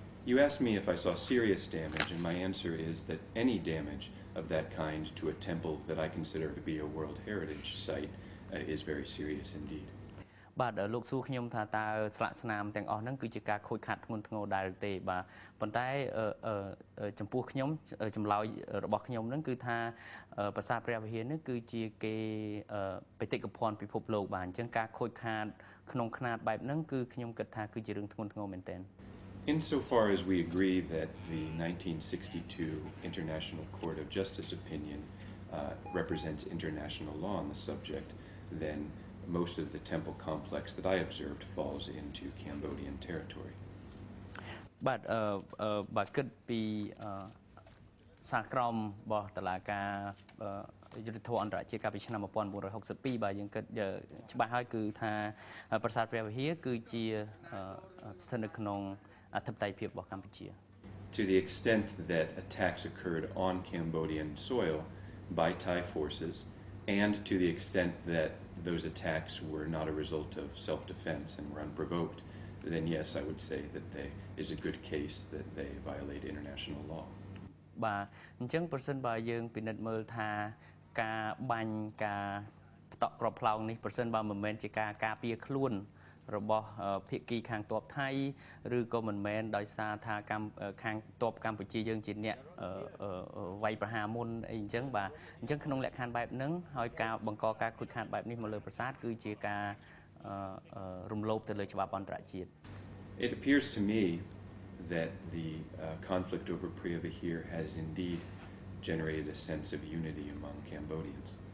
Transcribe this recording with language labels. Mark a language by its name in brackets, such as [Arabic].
[English] You asked me if I saw serious damage, and my answer is that any damage of that kind to a temple that I consider to be a World Heritage Site is very serious indeed. [Khmer] បាទលោកសួរខ្ញុំថាតើស្លាកស្នាមទាំងអស់ហ្នឹងគឺជាការខូចខាតធ្ងន់ធ្ងរដែរទេបាទប៉ុន្តែចំពោះខ្ញុំចម្លើយរបស់ខ្ញុំហ្នឹងគឺថាប្រាសាទព្រះវិហារនេះគឺជាគេបេតិកភណ្ឌពិភពលោកបាទអញ្ចឹងការខូចខាតក្នុងຂະຫນាតបែបហ្នឹងគឺខ្ញុំគិតថាគឺជារឿងធ្ងន់ធ្ងរមែនទែន [English] Insofar as we agree that the 1962 International Court of Justice opinion represents international law on the subject, then most of the temple complex that I observed falls into Cambodian territory. [Khmer] បាទគិតពីសារក្រមរបស់តុលាការយុត្តិធម៌អន្តរជាតិកាលពីឆ្នាំ1962បាទយើងគិតច្បាស់ហើយគឺថាប្រាសាទព្រះវិហារគឺជាស្ថិតនៅក្នុងអធិបតេយ្យភាពរបស់កម្ពុជា [English] To the extent that attacks occurred on Cambodian soil by Thai forces, and to the extent that those attacks were not a result of self-defense and were unprovoked, then yes, I would say that there is a good case that they violate international law. [Khmer] បាទអញ្ចឹងប្រសិនបើយើងពិនិត្យមើលថាការបាញ់ការផ្តក់គ្រាប់ផ្លោងនេះប្រសិនបើមិនមែនជាការការពារខ្លួនរបស់ភាគីខាងទ័ពថៃឬក៏មិនមែនដោយសារថាខាងទ័ពកម្ពុជាយើងជាអ្នកវាយប្រហារមុនអីអញ្ចឹងបាទអញ្ចឹងក្នុងលក្ខខណ្ឌបែបហ្នឹងហើយការបង្កការខូចខាតបែបនេះមកលើប្រាសាទគឺជាការរំលោភទៅលើច្បាប់អន្តរជាតិ [English] It appears to me that the conflict over Preah Vihear has indeed generated a sense of unity among Cambodians.